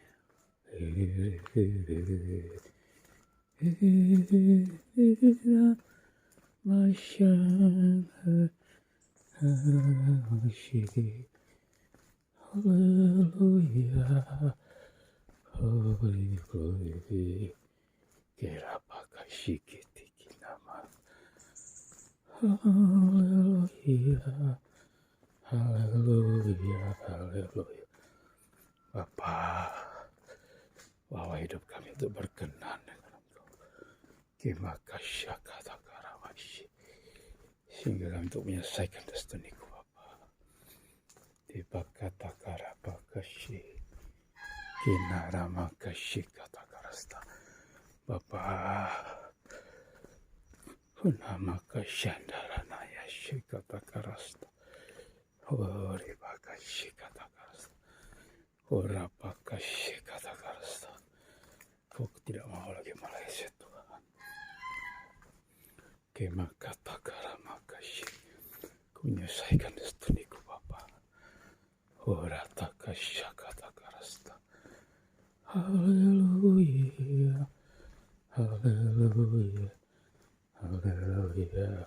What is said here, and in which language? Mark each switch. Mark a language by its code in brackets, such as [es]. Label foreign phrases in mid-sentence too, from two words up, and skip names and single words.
[en] Hallelujah, holy glory, kirapaka shikiti kinama. Hallelujah, hallelujah, hallelujah. [id] Bapa, bawa hidup kami untuk berkenan dengan Engkau. Kimakasya kata karawashi, sehingga kami untuk menyelesaikan destiniku Bapa. Dibakata karapakashi, kinaramakashi kata karasta. Bapa, unamakasyandaranaya kata karasta. Oribakashi kata karasta. Orapakashi kata karasta. Kau tidak mau lagi meleset Tuhan. Kemakata karamakashi, ku menyelesaikan destiniku Bapa. Orataka syakata karasta. Haleluya, haleluya, haleluya.